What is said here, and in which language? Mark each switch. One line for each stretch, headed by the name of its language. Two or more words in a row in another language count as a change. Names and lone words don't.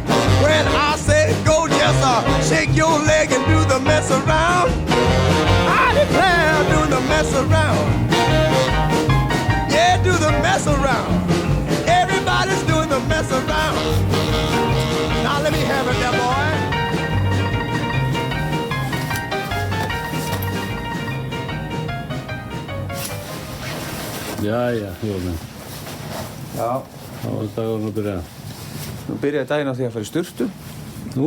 English: When I say go, just shake your leg and do the mess around. I declare, doing the mess around. Yeah, do the mess around. Everybody's doing the mess around. Now let me have it there, boy.
Icelandic: Jæja, Jóni. Já, Þá er dagurinn að byrja. nú byrjaði daginn á því að fara í sturtu. Nú?